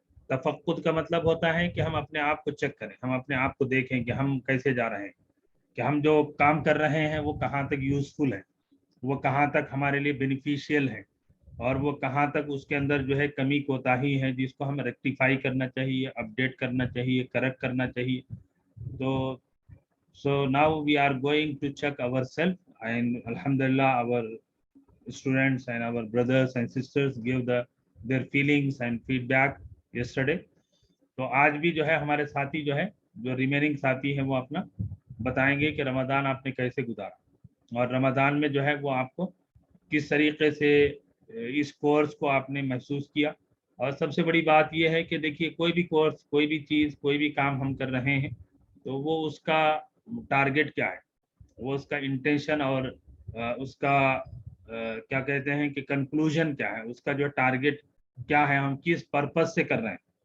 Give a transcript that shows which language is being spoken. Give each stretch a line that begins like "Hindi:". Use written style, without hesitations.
Hindi: तफक्कुद का मतलब होता है कि हम अपने आप को चेक करें, हम अपने आप को देखें कि हम कैसे जा रहे हैं, कि हम जो काम कर रहे हैं वो कहाँ तक यूजफुल है, वो कहाँ तक हमारे लिए बेनिफिशियल है, और वो कहाँ तक उसके अंदर जो है कमी कोताही है जिसको हमें रेक्टिफाई करना चाहिए, अपडेट करना चाहिए, करेक्ट करना चाहिए।
English: तो so now we are going to check ourselves, and alhamdulillah our students and our brothers and sisters give their feelings and feedback yesterday।
Hindi: तो आज भी जो है हमारे साथी जो है, जो रिमेनिंग साथी हैं, वो अपना बताएंगे कि रमज़ान आपने कैसे गुजारा और रमज़ान में जो है वो आपको किस तरीके से इस कोर्स को आपने महसूस किया। और सबसे बड़ी बात यह है कि देखिए कोई भी कोर्स, कोई भी चीज़, कोई भी काम हम कर रहे हैं तो वो उसका टारगेट क्या है, वो उसका इंटेंशन और उसका क्या कहते हैं कि कंक्लूजन क्या है, उसका जो टारगेट क्या है, हम किस पर्पस से कर रहे हैं।